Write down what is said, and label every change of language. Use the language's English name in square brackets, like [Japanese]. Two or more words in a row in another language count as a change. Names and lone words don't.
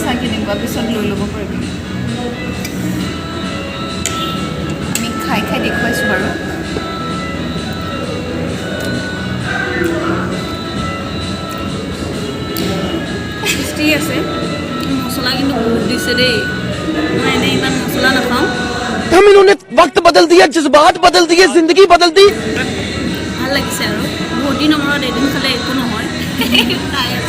[Assamese] কেনেকুৱা পিছত লৈ ল'ব পাৰিবি আমি খাই দেখুৱাইছোঁ বাৰু টেষ্টি আছে মছলা কিন্তু বহুত দিছে দেই মই এনেই ইমান মছলা নাখাওঁ [Hindi] हम इन्होंने वक्त बदल दिया जज्बात बदल दिए जिंदगी बदल दी [Assamese] ভাল লাগিছে আৰু বহুত দিনৰ মূৰত এদিন খালে একো নহয় খাই আছোঁ